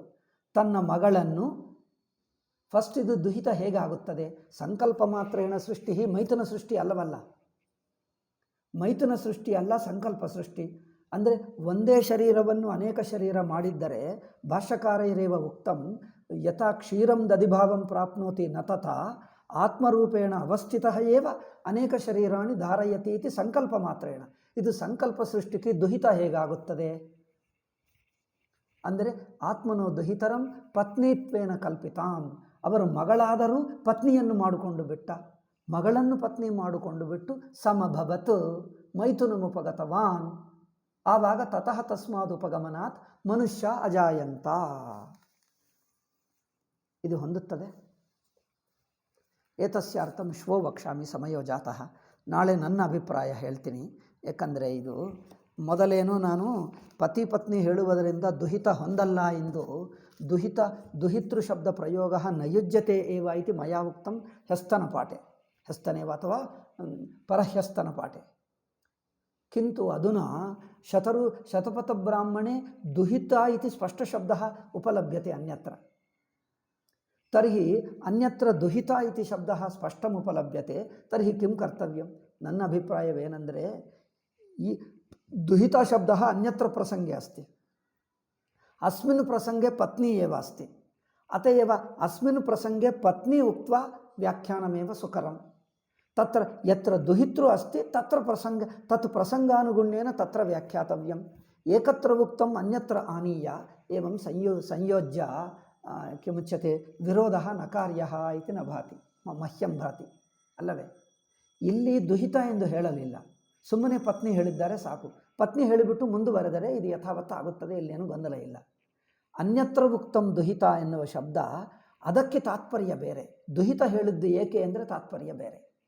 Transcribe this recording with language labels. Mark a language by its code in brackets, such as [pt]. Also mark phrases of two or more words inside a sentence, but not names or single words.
[kn] ತನ್ನ ಮಗಳನ್ನು ಫಸ್ಟ್ ಇದು ದುಹಿತ ಹೇಗಾಗುತ್ತದೆ? [sa] ಸಂಕಲ್ಪ ಮಾತ್ರೇಣ [kn] ಸೃಷ್ಟಿ, ಮೈಥುನ ಸೃಷ್ಟಿ ಅಲ್ಲವಲ್ಲ. ಮೈಥುನ ಸೃಷ್ಟಿ ಅಲ್ಲ, ಸಂಕಲ್ಪ ಸೃಷ್ಟಿ. ಅಂದರೆ ಒಂದೇ ಶರೀರವನ್ನು ಅನೇಕ ಶರೀರ ಮಾಡಿದ್ದರೆ [sa] ಭಾಷ್ಯಕಾರೈರೇವ ಉಕ್ತಂ ಯಥಾ ಕ್ಷೀರಂ ದಧಿಭಾವಂ ಪ್ರಾಪ್ನೋತಿ ನ ತಥಾ ಆತ್ಮರೂಪೇಣ ಅವಸ್ಥಿತಃ ಏವ ಅನೇಕ ಶರೀರಾಣಿ ಧಾರಯತಿ ಇತಿ ಸಂಕಲ್ಪ ಮಾತ್ರೇಣ. [kn] ಇದು ಸಂಕಲ್ಪ ಸೃಷ್ಟಿಗೆ ದುಹಿತ ಹೇಗಾಗುತ್ತದೆ ಅಂದರೆ [sa] ಆತ್ಮನೋ ದುಹಿತರಂ ಪತ್ನಿತ್ವೇನ ಕಲ್ಪಿತಾಂ. [kn] ಅವರು ಮಗಳಾದರೂ ಪತ್ನಿಯನ್ನು ಮಾಡಿಕೊಂಡು ಬಿಟ್ಟ, ಮಗಳನ್ನು ಪತ್ನಿ ಮಾಡಿಕೊಂಡು ಬಿಟ್ಟು [sa] ಸಮಭವತ್ ಮೈಥುನಮುಪಗತವಾನ್. ಆವಾಗ ತತಃ ತಸ್ಮಾದ್ ಉಪಗಮನಾತ್ ಮನುಷ್ಯ ಅಜಾಯಂತ. [kn] ಇದು ಹೊಂದುತ್ತದೆ. [sa] ಏತಸ್ಯಾರ್ಥಂ ಶ್ವೋ ವಕ್ಷಾಮಿ ಸಮಯೋ ಜಾತಃ. [kn] ನಾಳೆ ನನ್ನ ಅಭಿಪ್ರಾಯ ಹೇಳ್ತೀನಿ. ಯಾಕಂದರೆ ಇದು ಮೊದಲೇನೋ ನಾನು ಪತಿ ಪತ್ನಿ ಹೇಳುವುದರಿಂದ ದುಹಿತ ಹೊಂದಲ್ಲ ಎಂದು ದುಹಿತೃ ಶಬ್ದ ಪ್ರಯೋಗ [sa] ನಯುಜ್ಯತೆ ಏವ ಇತಿ ಮಯಾ ಉಕ್ತಂ ಹಸ್ತನ ಪಾಠೆ, ಹಸ್ತನೇವ ಅಥವಾ ಪರಹ್ಯಸ್ತನ ಪಾಠೆ. ಕಿಂತು ಅಧುನಾ ಶತಪಥಬ್ರಾಹ್ಮಣೆ ದುಹಿತ ಇತಿ ಸ್ಪಷ್ಟಶಬ್ದಃ ಉಪಲಭ್ಯತೆ ಅನ್ಯತ್ರ. ತರ್ಹಿ ಅನ್ಯತ್ರ ದುಹಿತ ಇತಿ ಶಬ್ದಃ ಸ್ಪಷ್ಟಮುಪಲಭ್ಯತೆ. ತರ್ಹಿ ಕಿಂ ಕರ್ತವ್ಯಂ? [kn] ನನ್ನ ಅಭಿಪ್ರಾಯವೇನೆಂದರೆ ಈ ದುಹಿತ ಶಬ್ದ [sa] ಅನ್ಯತ್ರ ಪ್ರಸಂಗೆ ಅಸ್ತಿ, ಅಸ್ಮಿನ್ ಪ್ರಸಂಗೆ ಪತ್ನಿ ಏವ ಅಸ್ತಿ. ಅತಯೇವ ಅಸ್ಮಿನ್ ಪ್ರಸಂಗೆ ಪತ್ನಿ ಉಕ್ತ್ವಾ ವ್ಯಾಖ್ಯಾನಮೇವ ಸುಕರಂ. ತತ್ರ ಯತ್ರ ದುಹಿತೃ ಅಸ್ತಿ ತತ್ರ ತತ್ ಪ್ರಸಂಗಾನುಗುಣ್ಯೇನ ತತ್ರ ವ್ಯಾಖ್ಯಾತವ್ಯಂ. ಏಕತ್ರ ಉಕ್ತಂ ಅನ್ಯತ್ರ ಆನೀಯ ಏವಂ ಸಂಯೋಜ್ಯ ಕಿಮುಚ್ಯತೆ ವಿರೋಧ ನ ಕಾರ್ಯ ಇತಿ ನ ಭಾತಿ ಮಹ್ಯಂ ಭಾತಿ. [kn] ಅಲ್ಲವೇ? ಇಲ್ಲಿ ದುಹಿತ ಎಂದು ಹೇಳಲಿಲ್ಲ, ಸುಮ್ಮನೆ ಪತ್ನಿ ಹೇಳಿದ್ದಾರೆ ಸಾಕು. ಪತ್ನಿ ಹೇಳಿಬಿಟ್ಟು ಮುಂದುವರೆದರೆ ಇದು ಯಥಾವತ್ತ ಆಗುತ್ತದೆ, ಇಲ್ಲೇನು ಗೊಂದಲ ಇಲ್ಲ. [sa] ಅನ್ಯತ್ರ ಉಕ್ತಂ [kn] ದುಹಿತ ಎನ್ನುವ ಶಬ್ದ ಅದಕ್ಕೆ ತಾತ್ಪರ್ಯ ಬೇರೆ. ದುಹಿತ ಹೇಳಿದ್ದು ಏಕೆ ಅಂದರೆ ತಾತ್ಪರ್ಯ ಬೇರೆ.